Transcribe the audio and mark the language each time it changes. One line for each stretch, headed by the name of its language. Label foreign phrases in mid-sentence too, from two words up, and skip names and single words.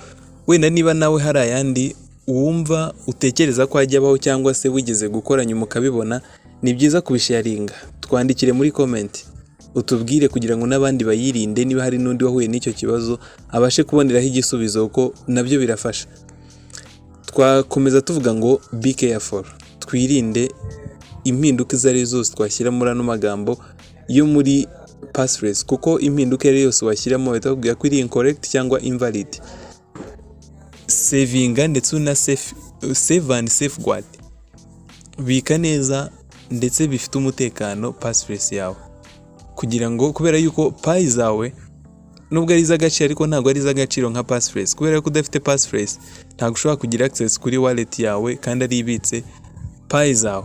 Kinyarwanda: Wenda niba nawe hari ayandi wumva utekereza ko ajya abaho cyangwa se wigeze gukora nyuma ukabibona, ni byiza kubisharinga, twandikire muri comment utubwire kugira ngo n'abandi bayirinde, niba hari n'undi wahuye n'icyo kibazo abashe kuboneraho igisubizo, ko nabyo birafasha. Twakomeza tuvuga ngo
English: be careful,
Kinyarwanda: twirinde impinduka izo ari zose twashyira muri ano magambo yo muri passphrase, kuko impinduka iyo yose washyiramo bahita bakubwira ko iri incorrect cyangwa invalid. Savinga ndetse una
English: save and safeguard,
Kinyarwanda: bika neza ndetse bifite umutekano passphrase yawe, kugira ngo kubera yuko payi zawe nubwo ari iz'agaciro ariko ntabwo ari iz'agaciro nka passphrase, kubera ko udafite passphrase ntabwo ushobora kugira access kuri wallet yawe kandi ari ibitse payi zawe.